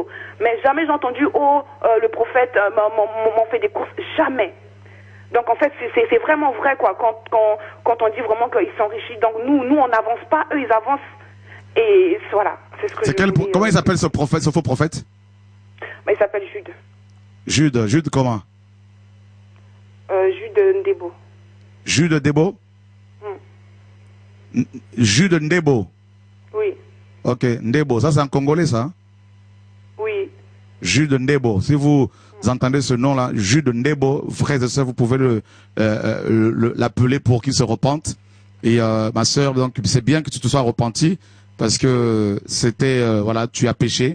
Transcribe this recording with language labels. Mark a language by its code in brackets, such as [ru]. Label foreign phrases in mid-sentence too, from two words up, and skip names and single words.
[fr] Mais jamais j'ai entendu le prophète m'en fait des courses. Jamais. Donc en fait c'est vraiment vrai quoi quand on dit vraiment qu'ils s'enrichissent. Donc nous on n'avance pas, eux ils avancent et voilà. C'est ce que comment il s'appelle ce prophète, ce faux prophète? Il s'appelle Jude. Jude comment? Jude Ndebo. Jude Ndebo? Jude Ndebo. Oui. Ok, Ndebo, ça c'est en congolais ça? Oui. Jude Ndebo. Si vous entendez ce nom-là, Jude Ndebo, frères et sœurs, vous pouvez l'appeler pour qu'il se repente. Et ma sœur, donc c'est bien que tu te sois repenti parce que c'était voilà, tu as péché.